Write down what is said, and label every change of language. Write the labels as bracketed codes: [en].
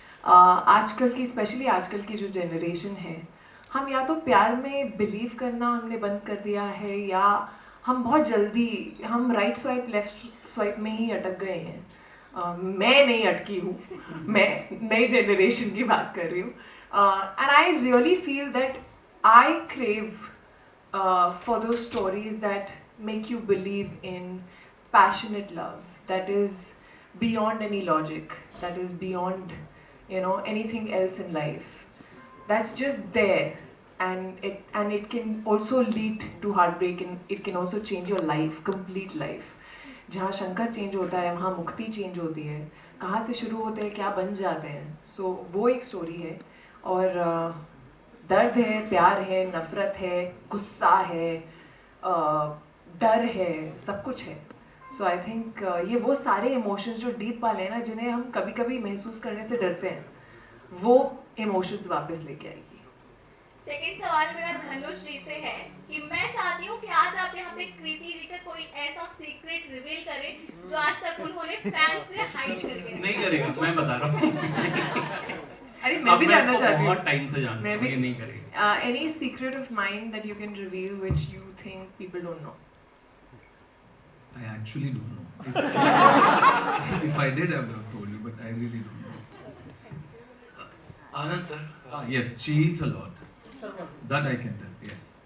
[hi] आजकल की स्पेशली आजकल की जो जनरेशन है, हम या तो प्यार में बिलीव करना हमने बंद कर दिया है, या हम बहुत जल्दी हम राइट स्वाइप लेफ्ट स्वाइप में ही अटक गए हैं. मैं नहीं अटकी हूँ, मैं नई जनरेशन की बात कर रही हूँ. [en] And I really feel that I crave for those stories that make you believe in passionate love that is beyond any logic, that is beyond, you know, anything else in life, that's just there, and it can also lead to heartbreak, and it can also change your life, complete life. [hi] जहाँ Shankar change होता है वहाँ मुक्ति change होती है. कहाँ से शुरू होते हैं, क्या बन जाते हैं. सो वो एक स्टोरी है. और दर्द है, प्यार है, नफ़रत है, गुस्सा है, डर है, सब कुछ है. सो आई थिंक ये वो सारे इमोशंस जो डीप वाले हैं ना, जिन्हें हम कभी कभी महसूस करने से डरते हैं, वो इमोशंस वापस लेके आएगी. सेकंड सवाल मेरा धनुष जी से है कि मैं चाहती हूँ कि आज आप यहाँ पे कृति जी का कोई ऐसा सीक्रेट रिवील करें जो आज तक उन्होंने फैन से हाइड करके रखा. नहीं करेगा, मैं बता रहा हूँ. अरे मैं भी जानना चाहती हूँ. बहुत टाइम से जानता मैं हूँ, भी ये नहीं करेगा. [en] Any secret of mine that you can reveal which you think people don't know? I actually don't know. If I did, I would have told you, but I really don't know. [hi] Anand sir, [en] Yes, she eats a lot. That I can tell. Yes.